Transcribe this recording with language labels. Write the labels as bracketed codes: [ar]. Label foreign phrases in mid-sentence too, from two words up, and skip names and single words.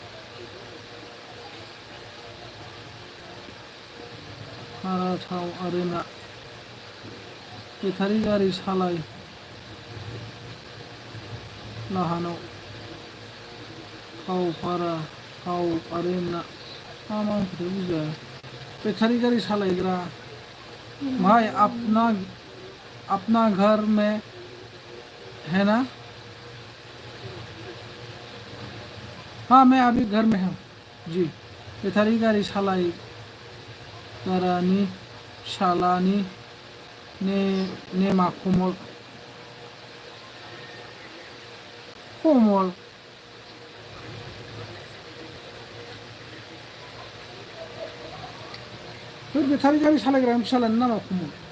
[brx] भारा थाव आरो ना बेटारि गारि सालाय लाहानाव थाव भारा थाव आरो ना मा ओंख्रि बुजिया बेटारी गाड़ी सालायग्रा [hi] भाई अपना घर में है ना हाँ मैं अभी घर में हूँ जी [brx] बेटारी गाड़ी सालायग्रानि सालानि नेमा कमल बे बेटारि गारि सालायग्रानि फिसालानि नामा कमल